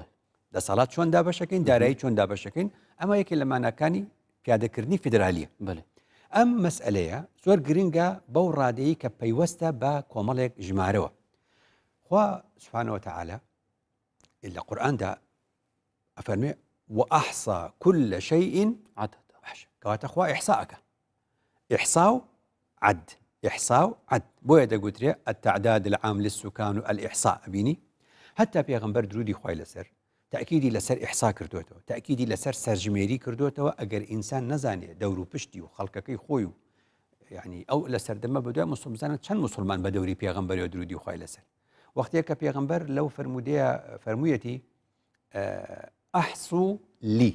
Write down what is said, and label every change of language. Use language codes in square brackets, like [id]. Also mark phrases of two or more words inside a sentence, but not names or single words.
[ckb] دەسەڵات چۆن دابشەکەین دارایی چۆن دابشەکەین ئەمە یەکێک لە ماناکانی پیادەکردنی فیدرالیە بڵێ ئەم مەسئلەیە زۆر گرنگە بەو ڕادەیە کە پەیوەستە بە کۆمەڵێک ژمارەوە خوا [ar] سبحانه وتعالى [ckb] لە قورئاندا ئەفەرمێ [ar] وأحصى كل شيء [ckb] عددا کەواتە خوا ئیحساءەکە [ar] إحصاء عد إحصاء عد [ckb] بۆیە دەگوترێ [ar] التعداد العام للسكان الإحصاء [ckb] بینی هەتا پێغەمبەر درودی خوای لەسەر تأکیدی لەسەر ئیحسا کردوێتەوە تأکیدی لەسەر سەرژمێری کردوێتەوە ئەگەر ئینسان نەزانێ دەور و پشتی و خەڵکەکەی خۆی و یعنی ئەو لە سەردەمە بەدوای مسلمانە چەند مسلمان بە دەوری پێغەمبەرەوە درودی خوای لەسەر وەختێک کە پێغەمبەر لەو فەرمودەیە فەرموویەتی [ar] ئەحسو لی